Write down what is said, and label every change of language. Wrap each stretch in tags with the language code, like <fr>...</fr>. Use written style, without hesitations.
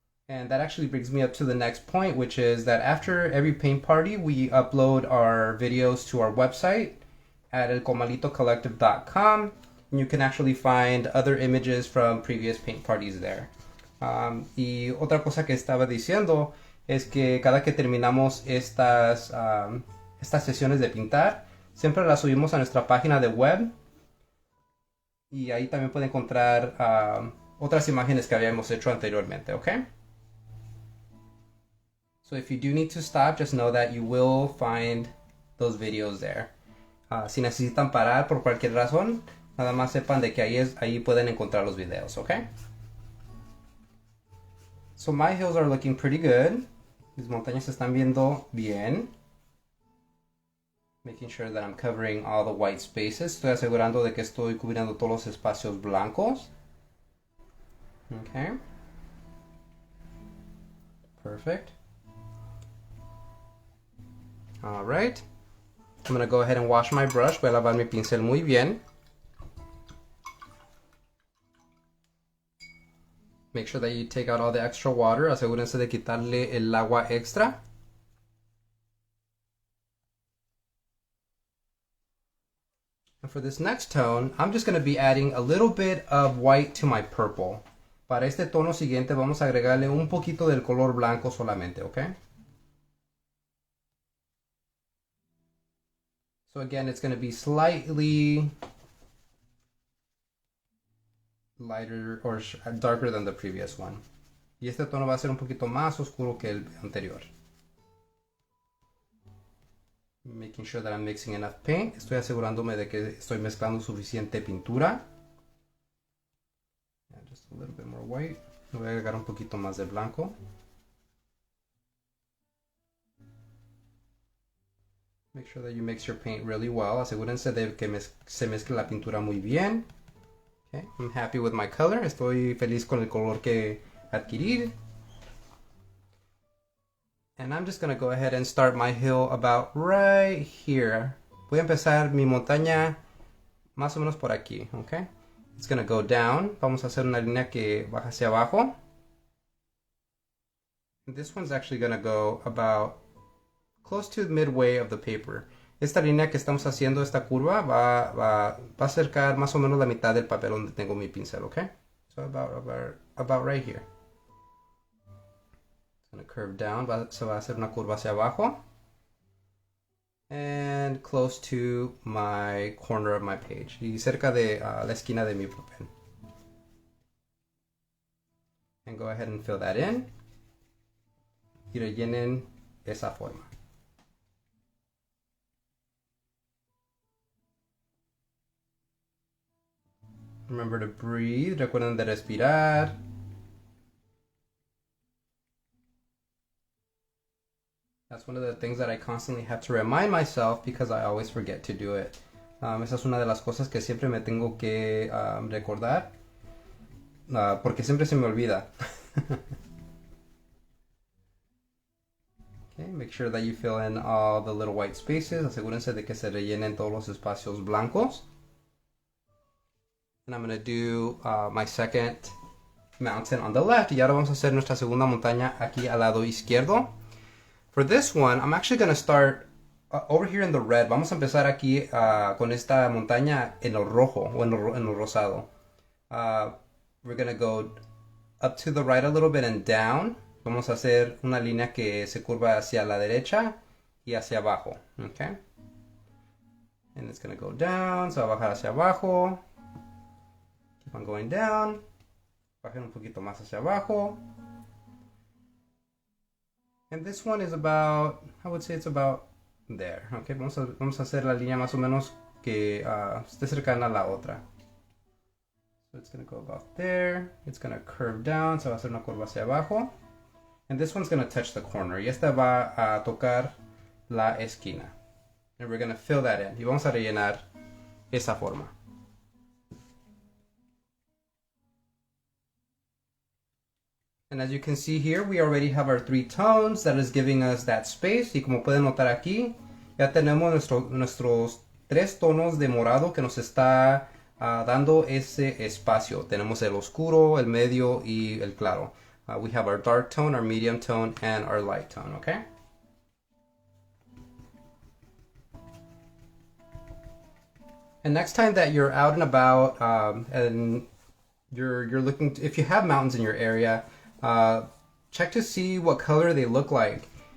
<en>And that actually brings me up to the next point, which is that after every paint party, we upload our videos to our website at elcomalitocollective.com. And you can actually find other images from previous paint parties there.</en> <es>Y otra cosa que estaba diciendo es que cada que terminamos estas sesiones de pintar, siempre las subimos a nuestra página de web. Y ahí también pueden encontrar otras imágenes que habíamos hecho anteriormente, ¿ok?</es> <en>So if you do need to stop, just know that you will find those videos there.</en> <es>Si necesitan parar por cualquier razón, nada más sepan de que ahí pueden encontrar los videos, ¿ok?</es> <en>So my hills are looking pretty good.</en> <es>Mis montañas se están viendo bien.</es> <en>Making sure that I'm covering all the white spaces.</en> <es>Estoy asegurando de que estoy cubriendo todos los espacios blancos.</es> <en>Okay. Perfect. All right. I'm going to go ahead and wash my brush.</en> <es>Voy a lavar mi pincel muy bien.</es> <en>Make sure that you take out all the extra water.</en> <es>Asegúrense de quitarle el agua extra.</es> <en>And for this next tone, I'm just going to be adding a little bit of white to my purple.</en> <es>Para este tono siguiente vamos a agregarle un poquito del color blanco solamente, ¿ok?</es> <en>So again, it's going to be slightly lighter or darker than the previous one.</en> <es>Y este tono va a ser un poquito más oscuro que el anterior.</es> <en>Making sure that I'm mixing enough paint.</en> <es>Estoy asegurándome de que estoy mezclando suficiente pintura.</es> <en>And just a little bit more white.</en> <es>Le voy a agregar un poquito más de blanco.</es> <en>Make sure that you mix your paint really well.</en> <es>Asegúrense de que se mezcle la pintura muy bien.</es> <en>Okay, I'm happy with my color.</en> <es>Estoy feliz con el color que adquirí.</es> <en>And I'm just going to go ahead and start my hill about right here.</en> <es>Voy a empezar mi montaña más o menos por aquí, okay?</es> <en>It's going to go down.</en> <es>Vamos a hacer una línea que baja hacia abajo.</es> <en>And this one's actually going to go about close to midway of the paper.</en> <es>Esta línea que estamos haciendo, esta curva, va a acercar más o menos la mitad del papel donde tengo mi pincel, okay?</es> <en>So about right here. It's going to curve down,</en> <es>se va a hacer una curva hacia abajo.</es> <en>And close to my corner of my page.</en> <es>Y cerca de la esquina de mi papel.</es> <en>And go ahead and fill that in.</en> <es>Y rellenen esa forma.</es> <en>Remember to breathe.</en> <es>Recuerden de respirar.</es> <en>That's one of the things that I constantly have to remind myself because I always forget to do it.</en> <es>Esa es una de las cosas que siempre me tengo que recordar porque siempre se me olvida.</es> <en>Okay, make sure that you fill in all the little white spaces.</en> <es>Asegúrense de que se rellenen todos los espacios blancos.</es> <en>And I'm going to do my second mountain on the left.</en> <es>Y ahora vamos a hacer nuestra segunda montaña aquí al lado izquierdo.</es> <en>For this one, I'm actually going to start over here in the red.</en> <es>Vamos a empezar aquí con esta montaña en el rojo o en el rosado.</es> <en>We're going to go up to the right a little bit and down.</en> <es>Vamos a hacer una línea que se curva hacia la derecha y hacia abajo. Okay?</es> <en>And it's going to go down.</en> <es>Se va a bajar hacia abajo.</es> <en>Keep on going down.</en> <es>Bajen un poquito más hacia abajo.</es> <en>And this one is about, I would say it's about there.</en> <es>Okay, vamos a hacer la línea más o menos que esté cercana a la otra.</es> <en>So it's going to go about there. It's going to curve down.</en> <es>Se va a hacer una curva hacia abajo.</es> <en>And this one's going to touch the corner.</en> <es>Y esta va a tocar la esquina.</es> <en>And we're going to fill that in.</en> <es>Y vamos a rellenar esa forma.</es> <en>And as you can see here, we already have our 3 tones that is giving us that space.</en> <es>Y como pueden notar aquí, ya tenemos nuestros 3 tonos de morado que nos está dando ese espacio. Tenemos el oscuro, el medio y el claro.</es> <en>We have our dark tone, our medium tone, and our light tone, okay? And next time that you're out and about and you're looking to, if you have mountains in your area, check to see what color they look like.</en>